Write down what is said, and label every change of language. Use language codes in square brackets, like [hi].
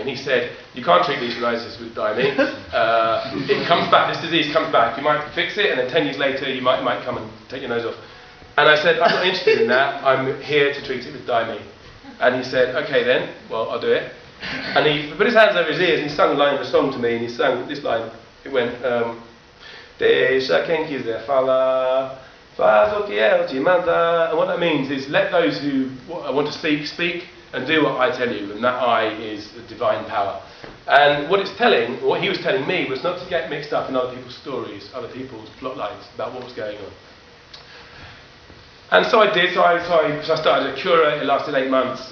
[en] And he said, you can't treat leishmaniasis with daiming. It comes back, this disease comes back. You might fix it, and then 10 years later, you might come and take your nose off. And I said, I'm not interested in that. I'm here to treat it with daiming. And he said, okay then, well, I'll do it. And he put his hands over his ears and he sang a line of a song to me, and he sang this line. It went, [pt] Deixa quem quiser falar, faz o que eu te mandar. [en] And what that means is, let those who want to speak, speak, and do what I tell you, and that I is the divine power. And what he was telling me, was not to get mixed up in other people's stories, other people's plot lines about what was going on. And so I did, so I started a cura. It lasted 8 months.